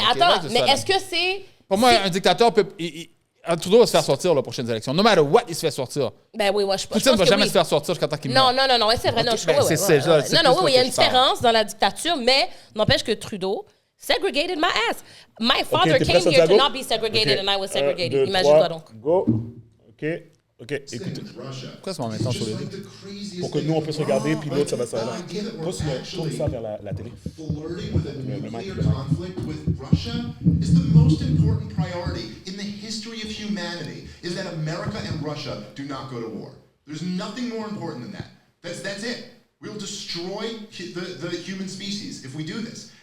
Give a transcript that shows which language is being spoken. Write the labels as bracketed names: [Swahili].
[French] Mais attends, mais est-ce que c'est... Pour moi, un dictateur peut... Trudeau va se faire sortir aux prochaines élections. [English] No matter what, [French] il se fait sortir. Ben oui, je pense Poutine ne va que jamais oui. se faire sortir jusqu'à temps qu'il meurt. Non, c'est vrai. Okay, il y a une différence dans la dictature, mais n'empêche que Trudeau [English] segregated my ass. My father came here to not be segregated and I was segregated. [French] Imagine-toi donc. Go. OK, écoutez. Pourquoi c'est mon temps sur les deux? Pour que nous, on puisse regarder, puis l'autre, ça va s'arrêter. Tourne ça vers la télé. [English] Flirting with a nuclear conflict with Russia is the most important priority in the history of humanity, is that America and Russia do not go to war. There's nothing more important than that. That's it. We'll destroy the human species if we do this.